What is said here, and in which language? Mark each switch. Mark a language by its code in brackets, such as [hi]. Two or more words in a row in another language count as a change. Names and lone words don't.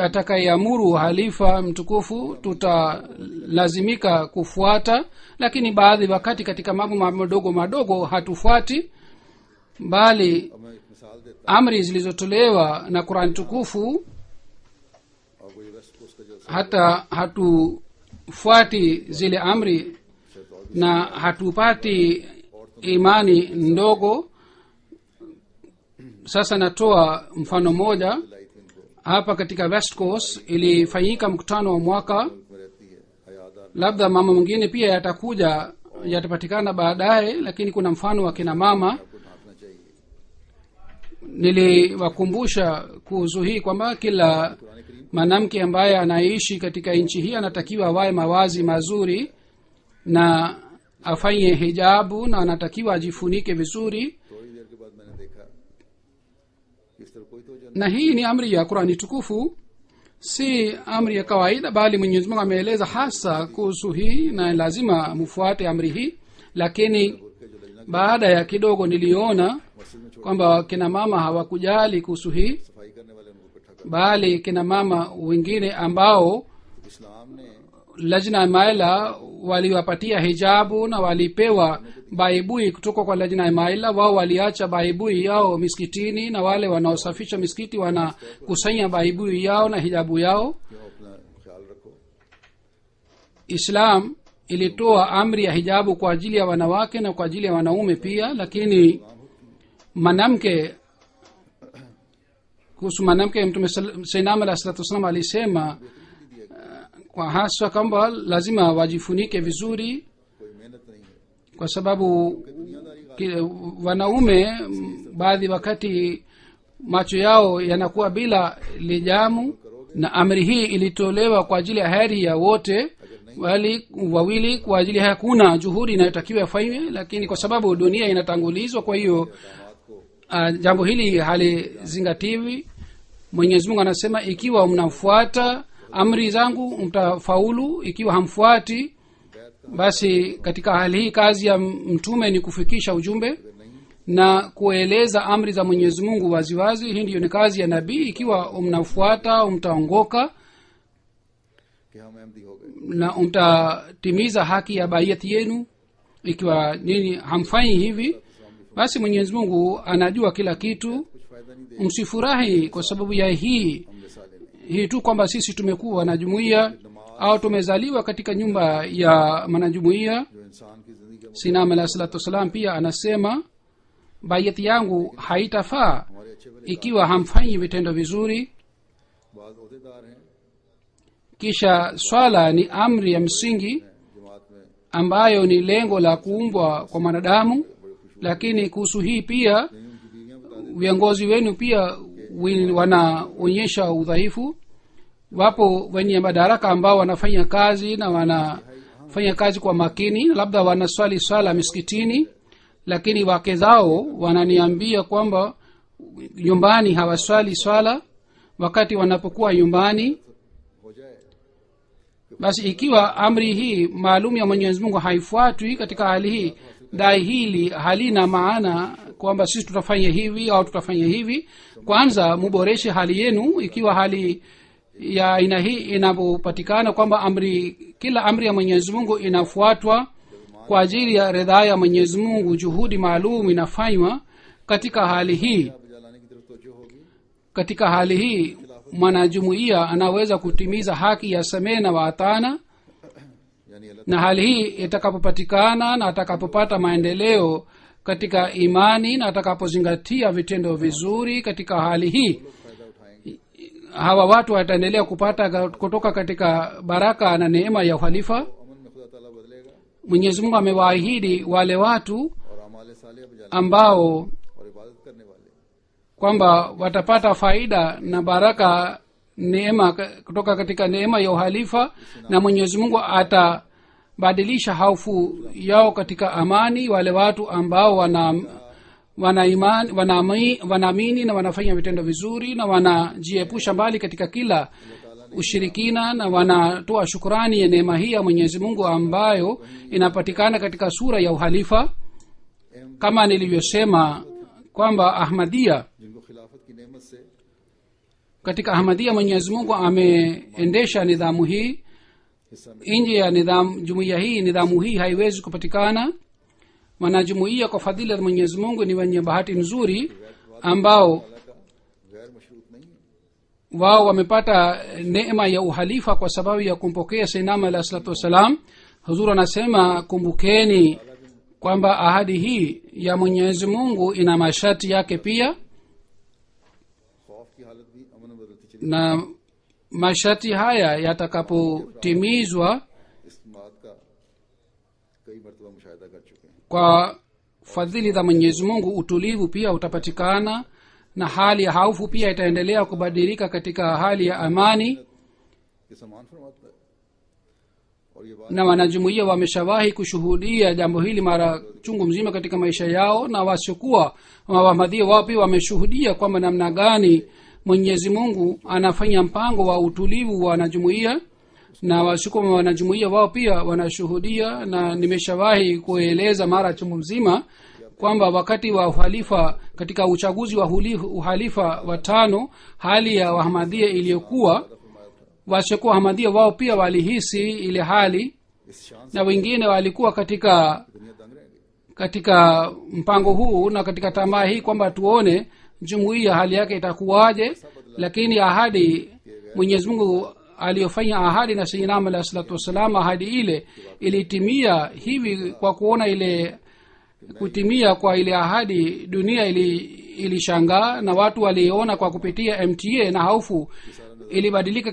[sw] atakayeamuru halifa mtukufu tutalazimika kufuata, lakini baadhi wakati katika mambo madogo madogo hatufuati, bali amri zilizotolewa na Qur'an tukufu hata hatufuati zile amri na hatupati imani ndogo. Sasa natoa mfano moja. hapa katika [en] west coast [sw] ilifanyika mkutano wa mwaka. [ur] میں رہتی ہے حیادار [sw] labda mama mwingine pia yatapatikana baadaye, lakini kuna mfano wa kina mama. [ur] کو ڈھانکنا چاہیے. [sw] Niliwakumbusha kuhusu hii kwamba kila mwanamke ambaye anaishi katika nchi hii anatakiwa avae mawazi mazuri na afanye hijabu na anatakiwa ajifunike vizuri, [ur] تھوڑی دیر کے بعد میں نے دیکھا کہ اس طرح کوئی توجہ [sw] na hii ni amri ya Qur'ani tukufu, si amri ya kawaida, bali Mwenyezi Mungu ameeleza hasa kuhusu hii na lazima mfuate amri hii. Lakini baada ya kidogo niliona kwamba kina mama hawakujali kuhusu hii, [ur] صفائی کرنے والے ان کو اکٹھا کر [sw] bali kina mama wengine ambao [ur] اسلام نے [sw] lajna maila waliwapatia hijabu na walipewa baibui kutoka kwa lajna maila, wao waliacha baibui yao miskitini, na wale wanaosafisha miskiti wanakusanya baibui yao na hijabu yao. [ur] کیوں اپنا خیال رکھو. [sw] Islam ilitoa amri ya hijabu kwa ajili ya wanawake na kwa ajili ya wanaume pia, lakini mwanamke, kuhusu mwanamke Mtume Sayyidina [ar] عليه الصلاة والسلام [sw] alisema kwa hasa kwamba lazima wajifunike vizuri, [ur] کوئی محنت نہیں ہے. [sw] kwa sababu wanaume baadhi wakati macho yao yanakuwa bila lijamu, na amri hii ilitolewa kwa ajili ya heri ya wote wawili, kwa ajili hakuna juhudi inayotakiwa ifanywe, lakini kwa sababu dunia inatangulizwa, kwa hiyo jambo hili halizingatiwi. Mwenyezi Mungu anasema ikiwa mnafuata amri zangu mtafaulu, ikiwa hamfuati basi katika hali hii kazi ya mtume ni kufikisha ujumbe na kueleza amri za Mwenyezi Mungu waziwazi. Hii ndiyo ni kazi ya nabii. Ikiwa mnafuata mtaongoka [ur] کہ ہم احمدی ہو گئے. [sw] na mtatimiza haki ya baiyati yenu. Ikiwa nini hamfanyi hivi, basi Mwenyezi Mungu anajua kila kitu. [ur] کچھ فائدہ نہیں دے [sw] Msifurahi kwa sababu ya hii tu kwamba sisi tumekuwa na jumuiya au tumezaliwa katika nyumba ya manajumuiya. [ur] جو انسان کی زندگی کا [sw] Sinam [ar] عليه الصلاة والسلام [sw] pia anasema baiyati yangu haitafaa [ur] ہمارے اچھے بھلے [sw] ikiwa hamfanyi vitendo vizuri. [ur] بعد عہدیدار ہیں [sw] Kisha swala ni amri ya msingi [ur] جماعت میں, [sw] ambayo ni lengo la kuumbwa kwa mwanadamu, lakini kuhusu hii pia [ur] ان کی بیویاں بتا دیں [sw] viongozi wenu pia wanaonyesha udhaifu. Wapo wenye madaraka ambao wanafanya kazi na wanafanya kazi kwa makini, labda wanaswali swala miskitini, lakini wake zao wananiambia kwamba nyumbani hawaswali swala wakati wanapokuwa nyumbani. [ur] ہو جائے. [sw] Basi ikiwa amri hii maalum ya Mwenyezi Mungu haifuatwi katika hali hii, dai hili halina maana kwamba sisi tutafanya hivi au tutafanya hivi. Kwanza muboreshe hali yenu. Ikiwa hali ya aina hii inapopatikana kwamba kila amri ya Mwenyezi Mungu inafuatwa kwa ajili ya ridhaa ya Mwenyezi Mungu, juhudi maalum inafanywa katika hali hii. [ur] بجالانے کی طرف توجہ ہوگی. [sw] Katika hali hii mwanajumuiya anaweza kutimiza haki ya samehe na waatana, [ur] یعنی اللہ [sw] na hali hii itakapopatikana na atakapopata maendeleo katika imani na atakapozingatia vitendo vizuri, katika hali hii [ur] فائدہ اٹھائیں گے. [sw] hawa watu wataendelea kupata kutoka katika baraka na neema ya uhalifa. [ur] امن میں خدا تعالیٰ بدلے گا [sw] Mwenyezi Mungu amewaahidi wale watu [ur] اور اعمال صالح بجانے [sw] ambao [ur] اور عبادت کرنے والے [sw] kwamba watapata faida na baraka neema kutoka katika neema ya uhalifa, na Mwenyezi Mungu atabadilisha hofu yao katika amani. Wale watu ambao wanaamini na wanafanya vitendo vizuri na wanajiepusha mbali katika kila ushirikina na wanatoa shukrani ya neema hii ya Mwenyezi Mungu ambayo inapatikana katika sura ya uhalifa. Kama nilivyosema kwamba Ahmadiyya, [ur] جن کو خلافت کی نعمت سے [sw] katika Ahmadiyya Mwenyezi Mungu ameendesha nidhamu hii. [ur] حصہ میں [sw] Nje ya jumuiya hii nidhamu hii haiwezi kupatikana. Wanajumuiya kwa fadhila ya Mwenyezi Mungu ni wenye bahati nzuri ambao [ur] کا غیر مشروط نہیں ہے. [sw] wao wamepata neema ya uhalifa kwa sababu ya kumpokea Sayyidina [ar] عليه الصلاة والسلام. [sw] Huzur anasema kumbukeni kwamba ahadi hii ya Mwenyezi Mungu ina masharti yake pia. [ur] خوف کی حالت بھی امن میں بدلتی چلی [sw] na masharti haya yatakapotimizwa [ur] اس بات کا کئی مرتبہ مشاہدہ کر چکے ہیں. [sw] kwa fadhili za mwenyezi mungu utulivu pia utapatikana na hali ya haufu pia itaendelea kubadilika katika hali ya amani [ur] یہ سمان فرماتا ہے اور یہ بات [sw] na wanajumuiya wameshawahi kushuhudia jambo hili mara chungu mzima katika maisha yao na wasiokuwa wahmadhia wao pia wameshuhudia kwamba namna gani mwenyezi mungu anafanya mpango wa utulivu wa wanajumuiya na wasiokuwa wanajumuiya wao pia wanashuhudia na nimeshawahi kueleza mara chungu mzima kwamba wakati wa uhalifa katika uchaguzi wa uhalifa wa 5 hali ya wahmadhia iliyokuwa wasiokuwa wahmadhia wao pia walihisi ile hali [ur] اس شان [sw] na wengine walikuwa katika [ur] دنیا دنگ رہ گئی. [sw] katika mpango huu na katika tamaa hii kwamba tuone jumuiya hali yake itakuwaje lakini ahadi mwenyezi mungu aliyofanya ahadi na sayyidina [ar] عليه الصلاة والسلام [sw] ahadi ile ilitimia hivi kwa kuona ile kutimia kwa ile ahadi dunia ilishangaa na watu waliona kwa kupitia mta na hofu ilibadilika